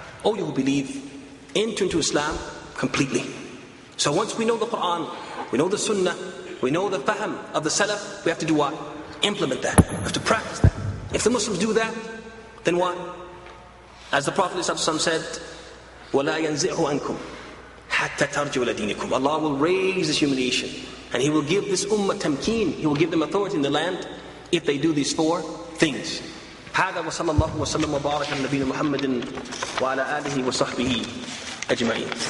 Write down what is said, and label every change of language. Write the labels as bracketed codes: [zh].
[en] Oh, you who believe, enter into Islam completely. So once we know the Quran, we know the Sunnah, we know the fahm of the Salaf, we have to do what? Implement that. We have to practice that. If the Muslims do that, then what? As the Prophet ﷺ said, [ar] وَلَا يَنْزِعْهُ عَنْكُمْ حَتَّى تَرْجُوا لَدِينِكُمْ. [en] Allah will raise this humiliation and He will give this ummah tamkeen. He will give them authority in the land if they do these four things. [ar] هذا وصلى الله وسلم وبارك على نبينا محمد وعلى آله وصحبه أجمعين.